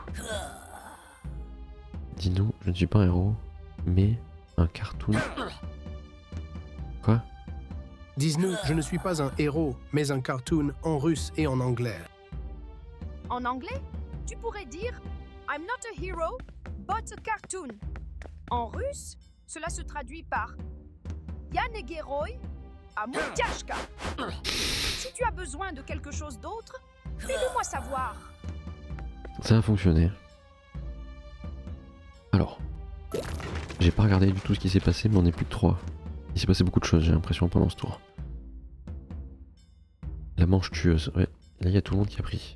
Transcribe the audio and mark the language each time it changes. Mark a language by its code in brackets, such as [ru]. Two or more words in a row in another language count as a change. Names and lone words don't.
[fr] Dis-nous, je ne suis pas un héros, mais un cartoon. Quoi? Dis-nous, je ne suis pas un héros, mais un cartoon en russe et en anglais. En anglais, tu pourrais dire [en] I'm not a hero, but a cartoon. [fr] En russe, cela se traduit par [ru] Я не герой, а мультяшка. [fr] Si tu as besoin de quelque chose d'autre, fais-le-moi savoir. Ça a fonctionné. Alors, j'ai pas regardé du tout ce qui s'est passé, mais on est plus que 3. Il s'est passé beaucoup de choses, j'ai l'impression, pendant ce tour. La manche tueuse, ouais, là il y a tout le monde qui a pris.